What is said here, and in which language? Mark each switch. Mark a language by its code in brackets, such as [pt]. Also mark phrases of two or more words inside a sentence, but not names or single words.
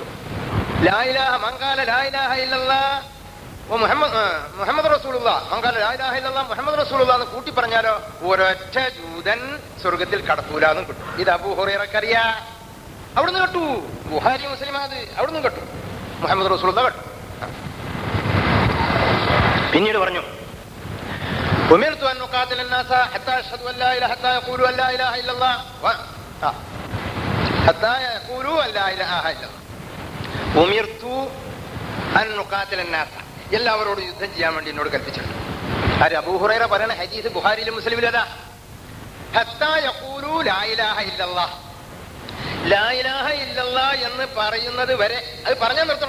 [ar] لا إله من قال لا إله إلا الله محمد رسول الله من قال لا إله إلا الله محمد رسول الله [ml] എന്ന് കൂട്ടി പറഞ്ഞാലോ ഒരൊറ്റ ജൂതൻ സ്വർഗത്തിൽ കടക്കൂലെന്നും കിട്ടും. ഇത് അബൂ ഹുറൈറക്കറിയാ. അവിടുന്ന് കേട്ടു. ബുഖാരി മുസ്ലിം അത് അവിടുന്ന് കേട്ടു. മുഹമ്മദ് റസൂലുള്ളാഹ് കേട്ടു. പിന്നീട് പറഞ്ഞു [ar] أمرت أن أقاتل الناس حتى يشهدوا ان لا اله حتى يقولوا ان لا اله الا الله حتى يقولوا ان لا اله الا الله أمرت أن أقاتل الناس [ml] എല്ലാവരോടും യുദ്ധം ചെയ്യാൻ വേണ്ടി എന്നോട് കൽപ്പിച്ചിട്ടുണ്ട്. ആര്? അബൂ ഹുറൈറ പറയുന്ന ഹദീസ് ബുഖാരിയിലും മുസ്ലിമിലും അതാ. [ar] حتى يقول لا إله إلا الله لا إله إلا الله [ml] എന്ന് പറയുന്നത് വരെ അത് പറഞ്ഞാൽ നിർത്തണം.